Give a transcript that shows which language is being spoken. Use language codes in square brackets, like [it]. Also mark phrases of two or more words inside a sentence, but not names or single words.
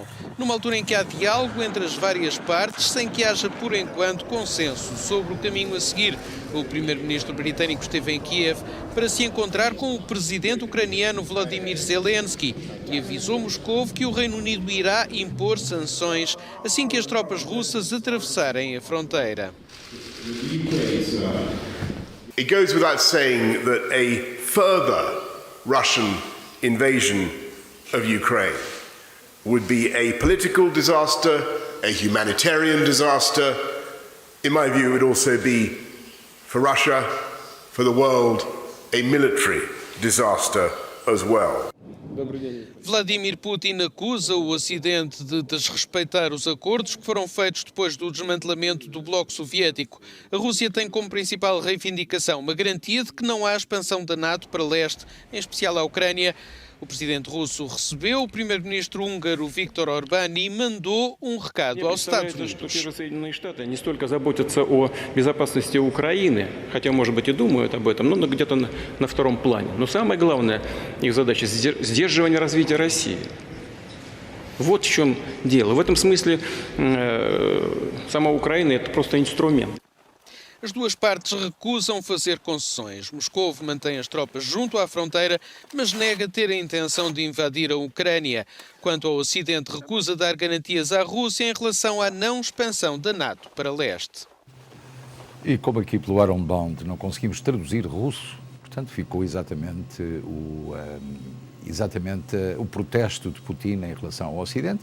[pt] Numa altura em que há diálogo entre as várias partes, sem que haja, por enquanto, consenso sobre o caminho a seguir. O primeiro-ministro britânico esteve em Kiev para se encontrar com o presidente ucraniano Volodymyr Zelensky e avisou Moscovo que o Reino Unido irá impor sanções assim que as tropas russas atravessarem a fronteira. [en] It goes without saying that a further Russian invasion of Ukraine would be a political disaster, a humanitarian disaster. In my view, it would also be, for Russia, for the world, a military disaster as well. [pt] Vladimir Putin acusa o Ocidente de desrespeitar os acordos que foram feitos depois do desmantelamento do bloco soviético. A Rússia tem como principal reivindicação uma garantia de que não há expansão da NATO para leste, em especial à Ucrânia. O presidente russo recebeu o primeiro-ministro húngaro Viktor Orbán e mandou um recado aos Estados Unidos. [ru] Соединенные Штаты не столько заботятся о безопасности Украины, хотя, может быть, и думают об этом, но где-то на втором плане. Но самая главная их задача – сдерживание развития России. Вот в чем дело. В этом смысле сама Украина – это просто инструмент. [pt] As duas partes recusam fazer concessões. Moscovo mantém as tropas junto à fronteira, mas nega ter a intenção de invadir a Ucrânia. Quanto ao Ocidente, recusa dar garantias à Rússia em relação à não expansão da NATO para leste. E como aqui pelo Ironbound não conseguimos traduzir russo, portanto ficou exatamente o protesto de Putin em relação ao Ocidente.